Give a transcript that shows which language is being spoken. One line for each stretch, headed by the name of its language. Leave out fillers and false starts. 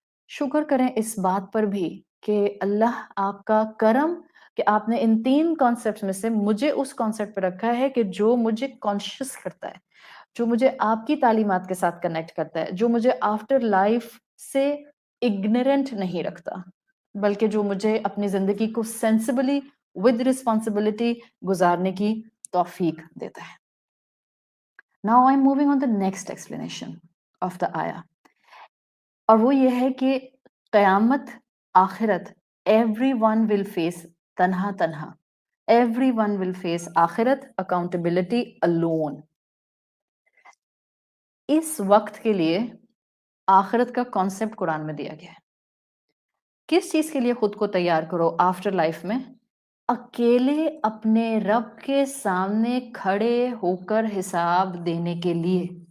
Urdu: شکر کریں اس بات پر بھی کہ اللہ آپ کا کرم کہ آپ نے ان 3 کانسیپٹ میں سے مجھے اس کانسیپٹ پہ رکھا ہے کہ جو مجھے کانشیس کرتا ہے، جو مجھے آپ کی تعلیمات کے ساتھ کنیکٹ کرتا ہے، جو مجھے آفٹر لائف سے اگنورنٹ نہیں رکھتا، بلکہ جو مجھے اپنی زندگی کو
English: sensibly with responsibility
Urdu: گزارنے کی توفیق دیتا ہے.
English: Now I'm moving on the next explanation of the ayah.
Urdu: اور وہ یہ ہے کہ قیامت، آخرت،
English: everyone will face
Urdu: تنہا تنہا.
English: Everyone will face آخرت، accountability alone.
Urdu: اس وقت کے لیے آخرت کا کانسیپٹ قرآن میں دیا گیا ہے. کس چیز کے لیے خود کو تیار کرو آفٹر لائف میں؟ اکیلے اپنے رب کے سامنے کھڑے ہو کر حساب دینے کے لیے.